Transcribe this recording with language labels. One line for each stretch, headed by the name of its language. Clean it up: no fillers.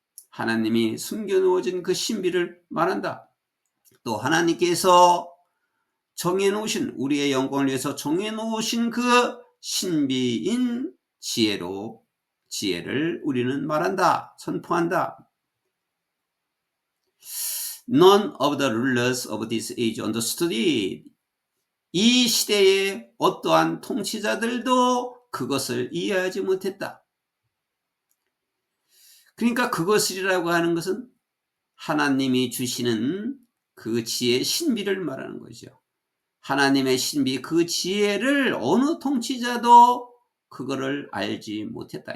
Korean: 하나님이 숨겨놓으신 그 신비를 말한다. 또 하나님께서 정해놓으신, 우리의 영광을 위해서 정해놓으신 그 신비인 지혜를 우리는 말한다, 선포한다.
English: None of the rulers of this age understood it.
Korean: 이 시대의 어떠한 통치자들도 그것을 이해하지 못했다. 그러니까 그것이라고 하는 것은 하나님이 주시는 그 지혜의 신비를 말하는 거죠. 하나님의 신비, 그 지혜를 어느 통치자도 그거를 알지 못했다.